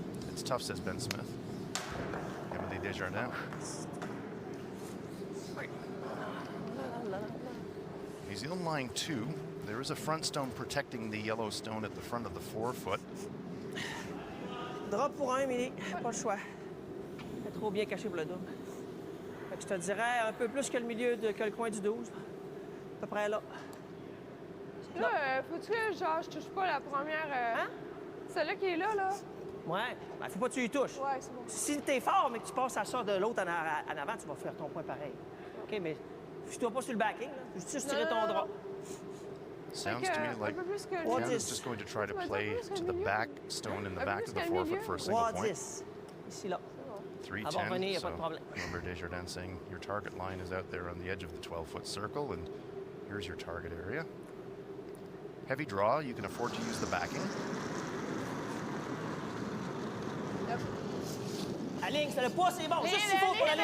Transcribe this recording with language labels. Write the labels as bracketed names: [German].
[English] It's tough, says Ben Smith. Emily Desjardins. New Zealand lying 2. There is a front stone protecting the yellow stone at the front of the forefoot. [French] Drop pour 1, Émilie. Pas le choix. Elle est trop bien cachée pour le double. Fait que je te dirais un peu plus que le milieu, que le coin du 12. À peu près là. Là, faut-tu que genre, je touche pas la première. Hein? Celle-là qui est là, là? Ouais. Ben, faut pas que tu y touches. Ouais, c'est bon. Si t'es fort, mais que tu passes à ça de l'autre en avant, tu vas faire ton point pareil. OK, mais fiche-toi pas sur le backing, là. Juste tirer ton drap. [English] Sounds to me like Canada's just going to try to play to the back stone in the back of the forefoot for a single point. [French] Ici, là. 310. [English] So Robert Desjardins saying your target line is out there on the edge of the 12-foot circle, and here's your target area. Heavy draw, you can afford to use the backing. [French] La ligne, c'est le poids, c'est bon. Juste ce qu'il faut pour la ligne.